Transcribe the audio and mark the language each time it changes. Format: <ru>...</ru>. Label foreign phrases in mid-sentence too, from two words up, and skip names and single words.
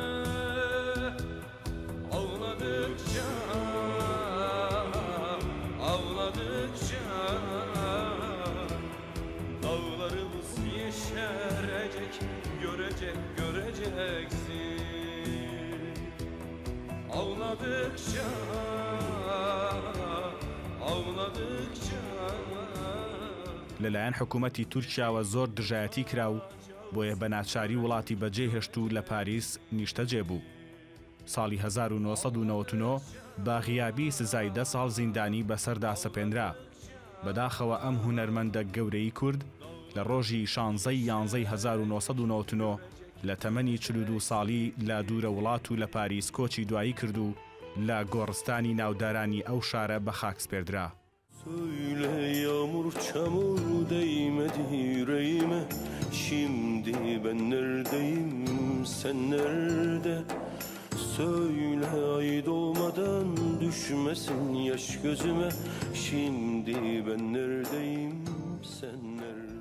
<tr>Ağladıkça, ağladıkça dağlarımız yeşerecek, göreceksin. Ağladıkça, ağladıkça.</tr> <ckb>لەلایەن حکوومەتی تورکیاوە زۆر دژایەتی کرا و بۆیە بە ناچاری وڵاتی بەجێهێشت و لە پاریس نیشتەجێ بوو. ساڵی 1999 بە غیابی سزای 10 ساڵ زیندانی بەسەردا سەپێنرا. بەداخەوە ئەم هونەرمەندە گەورەی کورد لە ڕۆژی 16 1999 لە تەمەنی 42 ساڵی لە دوورە وڵات و لە پاریس کۆچی دوایی کرد و لە گۆڕستانی ناودارانی ئەو شارە بە خاک سپێردرا.</ckb> <tr>Söyle yağmur çamur değmedi yüreğime, şimdi ben neredeyim sen nerede? Söyle ay doğmadan düşmesin yaş gözüme, şimdi ben neredeyim sen nerede?</tr>